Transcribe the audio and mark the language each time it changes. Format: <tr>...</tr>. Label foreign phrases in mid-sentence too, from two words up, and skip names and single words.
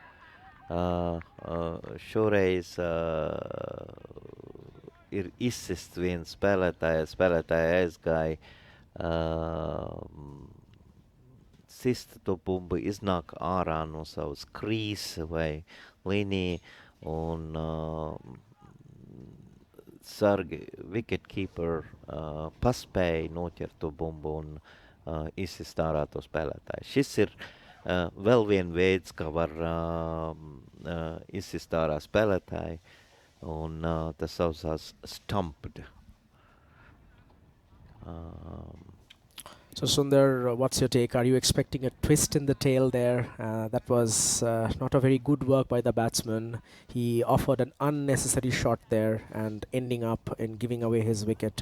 <lv>Šoreiz ir izsists viens spēlētāja aizgāja sista to bumbu iznāk ārā no savas krīs vai līnija un sargi wicketkeeper paspēja noķert to bumbu un izsist ārā to spēlētāju. Šis ir vēl vien veids, kā var izsist ārā spēlētāju, un tas saucās stumped.</lv> <en>So Sundar, what's your take? Are you expecting a twist in the tail there? That was not a very good work by the batsman. He offered an unnecessary shot there and ending up in giving away his wicket.</en>